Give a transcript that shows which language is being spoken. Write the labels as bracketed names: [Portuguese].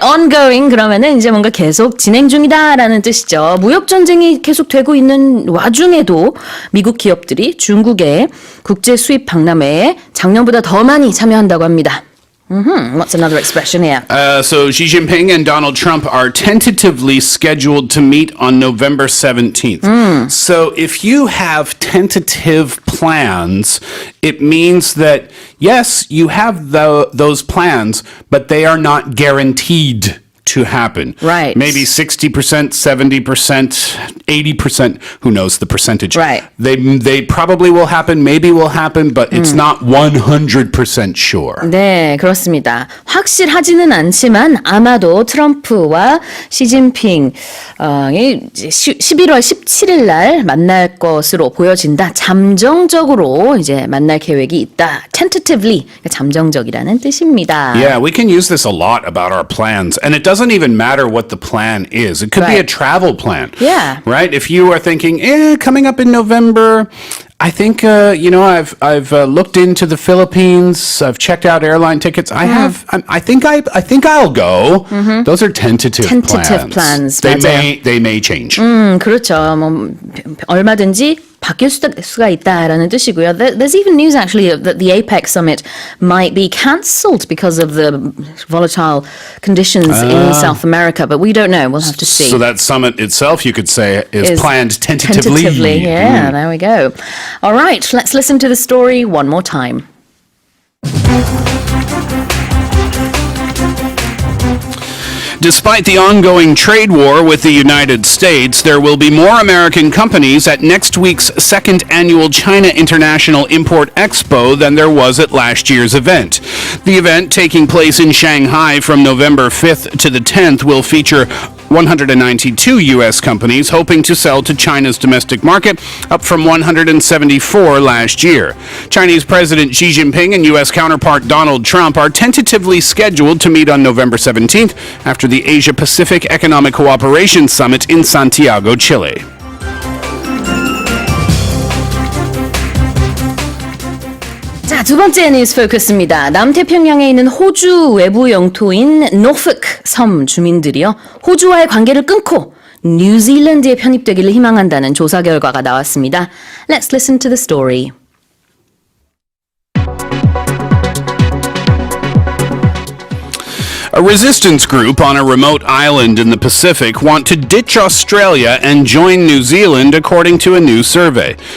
[Korean] Ongoing 그러면은 이제 뭔가 계속 진행 중이다라는 뜻이죠. 무역 전쟁이 계속되고 있는 와중에도 미국 기업들이 중국의 국제 수입 박람회에 작년보다 더 많이 참여한다고 합니다. [English] What's another expression here? So Xi Jinping and Donald Trump are tentatively scheduled to meet on November 17th. So if you have tentative plans, it means that, yes, you have those plans, but they are not guaranteed to happen. Right. Maybe 60%, 70%, 80%, who knows the percentage. Right. They probably will happen, maybe will happen, but it's not 100% sure. [Korean] 네, 그렇습니다. 확실하지는 않지만 아마도 트럼프와 시진핑 11월 17일 날 만날 것으로 보여진다. 잠정적으로 이제 만날 계획이 있다. Tentatively, 잠정적이라는 뜻입니다. [English] Yeah, we can use this a lot about our plans. And it doesn't even matter what the plan is. It could be a Right. travel plan. Yeah. Right? If you are thinking, coming up in November, I think, I've looked into the Philippines. I've checked out airline tickets. I think I'll go. Those are tentative Tentative plans, They may change. [Korean] 그렇죠. 뭐 얼마든지 바뀔 수가 있다라는 뜻이고요. [English] There's even news actually that the APEC summit might be cancelled because of the volatile conditions in South America, but we don't know. We'll have to see. So that summit itself, you could say, is planned tentatively. Yeah, there we go. All right, let's listen to the story one more time. Despite the ongoing trade war with the United States, there will be more American companies at next week's second annual China International Import Expo than there was at last year's event. The event, taking place in Shanghai from November 5th to the 10th, will feature 192 U.S. companies hoping to sell to China's domestic market, up from 174 last year. Chinese President Xi Jinping and U.S. counterpart Donald Trump are tentatively scheduled to meet on November 17th after the Asia-Pacific Economic Cooperation Summit in Santiago, Chile. [Korean] 자, 두 번째 뉴스 포커스입니다. 남태평양에 있는 호주 외부 영토인 노folk 섬 주민들이요, 호주와의 관계를 끊고 뉴질랜드에 편입되기를 희망한다는 조사 결과가 나왔습니다. [English] Let's listen to the story. A resistance group on a remote island in the Pacific want to ditch Australia and join New Zealand, according to a new survey.